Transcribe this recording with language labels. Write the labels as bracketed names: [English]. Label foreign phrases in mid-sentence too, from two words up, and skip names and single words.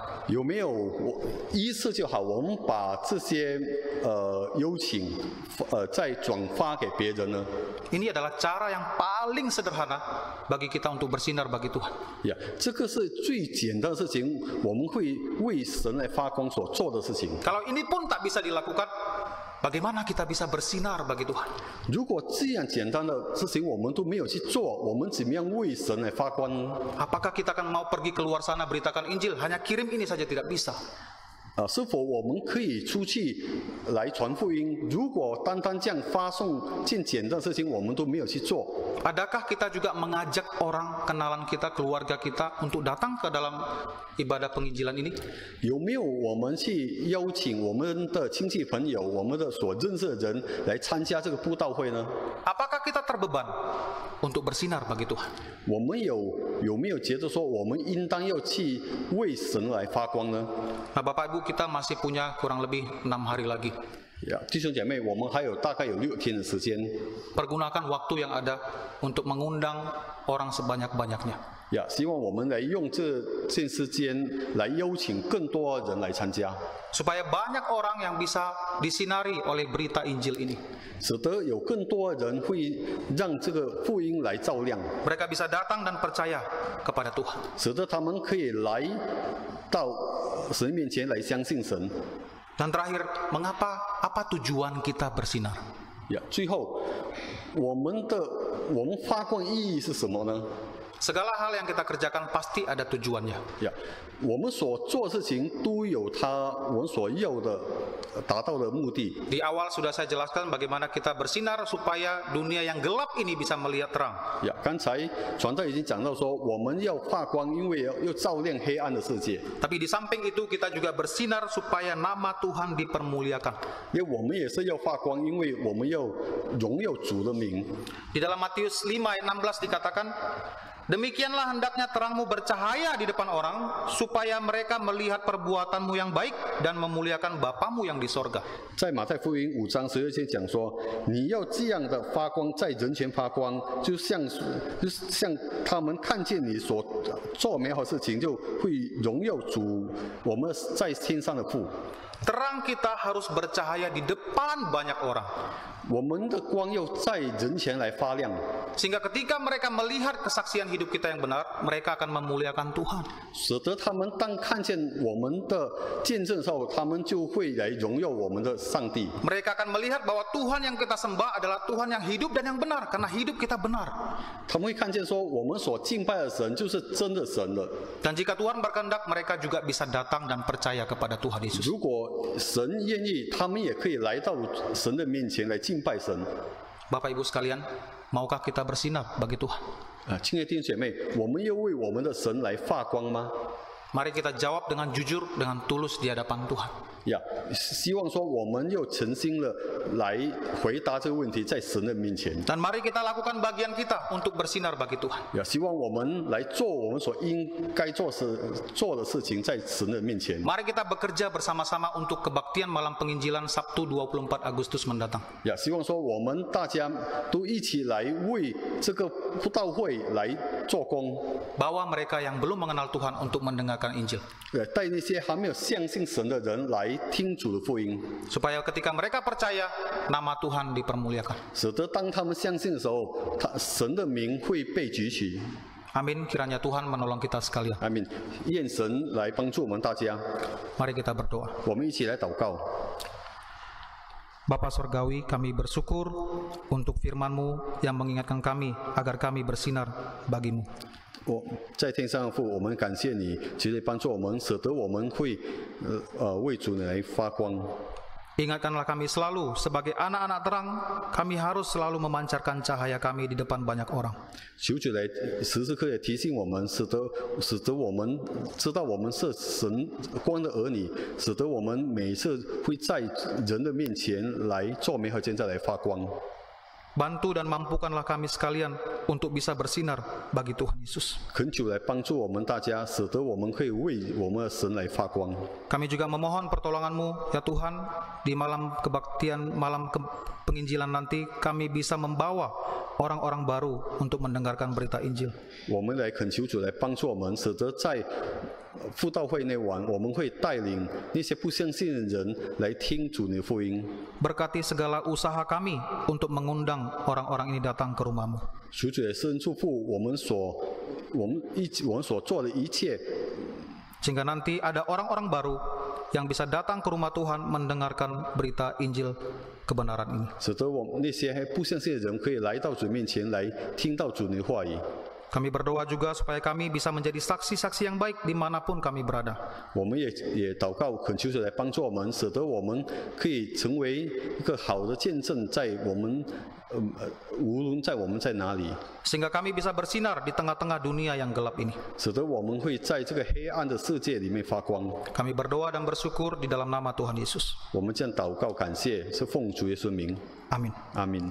[Chinese] 有没有一次就好？我们把这些邀请再转发给别人呢？ [Indonesian] Ini adalah cara yang paling sederhana bagi kita untuk bersinar bagi Tuhan. [Chinese] 呀，这个是最简单的事情，我们会为神来发光所做的事情。 [Indonesian] Kalau ini pun tak bisa dilakukan, bagaimana kita bisa bersinar bagi Tuhan? [Chinese] 如果这样简单的事情我们都没有去做，我们怎么样为神来发光？ [Indonesian] Apakah kita akan mau pergi keluar sana beritakan Injil, hanya kirim ini saja tidak bisa? [Chinese] 是否我们可以出去来传福音？如果单单这样发送件简单的事情，我们都没有去做， [Indonesian] Adakah kita juga mengajak orang kenalan kita, keluarga kita untuk datang ke dalam ibadah penginjilan ini? [Chinese] 有没有我们去邀请我们的亲戚朋友、我们的所认识的人来参加这个布道会呢？ [Indonesian] Apakah kita terbeban untuk bersinar bagi Tuhan? [Chinese] 我们有没有觉得说我们应当要去为神来发光呢？ [Indonesian] Nah, Bapak Ibu, kita masih punya kurang lebih 6 hari lagi. [Chinese] 弟兄姐妹，我们还有大概有6天的时间。 [Indonesian] Pergunakan waktu yang ada untuk mengundang orang sebanyak-banyaknya. [Chinese] 希望我们来用这件时间来邀请更多人来参加， [Indonesian] Supaya banyak orang yang bisa disinari oleh berita Injil ini. [Chinese] 使得有更多人会让这个福音来照亮， [Indonesian] Mereka bisa datang dan percaya kepada Tuhan. [Chinese] 使得他们可以来到神面前来相信神。 [Indonesian] Dan terakhir, apa tujuan kita bersinar? [Chinese] 最后，我们发光意义是什么呢？ [Indonesian] Segala hal yang kita kerjakan pasti ada tujuannya. [Chinese] 我们所做的事情都有我们所要的达到的目的。 [Indonesian] Di awal sudah saya jelaskan bagaimana kita bersinar supaya dunia yang gelap ini bisa melihat terang. [Chinese] 刚才传道已经讲到说，我们要发光，因为要照亮黑暗的世界。 [Indonesian] Tapi di samping itu kita juga bersinar supaya nama Tuhan dipermuliakan. [Chinese] 因为我们也是要发光，因为我们要荣耀主的名。 [Indonesian] Di dalam Matius 5 ayat 16 dikatakan, demikianlah hendaknya terangmu bercahaya di depan orang, supaya mereka melihat perbuatanmu yang baik dan memuliakan Bapamu yang di sorga. [Chinese] 在马太福音5章12节讲说，你要这样的发光，在人前发光，就像他们看见你所做美好事情，就会荣耀主我们在天上的父。 [Indonesian] Terang kita harus bercahaya di depan banyak orang. [Chinese] 我们的光要在人前来发亮， [Indonesian] Sehingga ketika mereka melihat kesaksian hidup kita yang benar, mereka akan memuliakan Tuhan. [Chinese] 使得他们当看见我们的见证的时候，他们就会来荣耀我们的上帝。 [Indonesian] Mereka akan melihat bahwa Tuhan yang kita sembah adalah Tuhan yang hidup dan yang benar, karena hidup kita benar. [Chinese] 他们会看见说，我们所敬拜的神就是真的神了。 [Indonesian] Dan jika Tuhan berkehendak, mereka juga bisa datang dan percaya kepada Tuhan Yesus. [Chinese] 如果神愿意，他们也可以来到神的面前来敬拜神。 [Indonesian] Bapak Ibu sekalian, maukah kita bersinar bagi Tuhan? [Chinese] 亲爱的弟兄姐妹，我们要为我们的神来发光吗？ [Indonesian] Mari kita jawab dengan jujur, dengan tulus di hadapan Tuhan. [Chinese] 希望说我们又诚心的来回答这个问题，在神的面前。 [Indonesian] Dan mari kita lakukan bagian kita untuk bersinar bagi Tuhan. [Chinese] 希望我们来做我们所应该做的事情，在神的面前。 [Indonesian] Mari kita bekerja bersama-sama untuk kebaktian malam penginjilan Sabtu 24 Agustus mendatang. [Chinese] 希望说我们大家都一起来为这个布道会来做工， [Indonesian] Bawa mereka yang belum mengenal Tuhan untuk mendengarkan Injil. [Chinese] 带那些还没有相信神的人来听主的福音， [Indonesian] Supaya ketika mereka percaya, nama Tuhan dipermuliakan. [Chinese] 使得当他们相信的时候，神的名会被举起。 [Indonesian] Amin, kiranya Tuhan menolong kita sekalian. [Chinese] 阿们，愿神来帮助我们大家。 [Indonesian] Mari kita berdoa. [Chinese] 我们一起来祷告。 [Indonesian] Bapa Surgawi, kami bersyukur untuk firman-Mu yang mengingatkan kami agar kami bersinar bagi-Mu. [Chinese] 在天上的父，我们感谢你，其实帮助我们，使得我们会为主来发光。 [Indonesian] Ingatkanlah kami selalu sebagai anak-anak terang, kami harus selalu memancarkan cahaya kami di depan banyak orang. [Chinese] 求主来时时刻刻提醒我们，使得我们知道我们是神光的儿女，使得我们每次会在人的面前来做美好见证，来发光。 [Indonesian] Bantu dan mampukanlah kami sekalian untuk bisa bersinar bagi Tuhan Yesus. [Chinese] 恳求来帮助我们大家，使得我们可以为我们的神来发光。 [Indonesian] Kami juga memohon pertolongan-Mu, ya Tuhan, di malam kebaktian, penginjilan nanti kami bisa membawa orang-orang baru untuk mendengarkan berita Injil. [Chinese] 我们来恳求主来帮助我们，使得在布道会那晚，我们会带领那些不相信的人来听主的福音。 [Indonesian] Berkati segala usaha kami untuk mengundang orang-orang ini datang ke rumah-Mu. [Chinese] 求主也深祝福我们所做的一切， [Indonesian] Sehingga nanti ada orang-orang baru yang bisa datang ke rumah Tuhan mendengarkan berita Injil kebenaran ini. [Chinese] 使得我们那些不相信的人可以来到主面前来听到主的话语。 [Indonesian] Kami berdoa juga supaya kami bisa menjadi saksi-saksi yang baik dimanapun kami berada. [Chinese] 我们也祷告，恳求主来帮助我们，使得我们可以成为一个好的见证，在我们无论在我们在哪里， [Indonesian] Sehingga kami bisa bersinar di tengah-tengah dunia yang gelap ini. [Chinese] 使得我们会在这个黑暗的世界里面发光。 [Indonesian] Kami berdoa dan bersyukur di dalam nama Tuhan Yesus. [Chinese] 我们这样祷告感谢，是奉主耶稣名， [Indonesian] Amin. [Chinese] 阿门。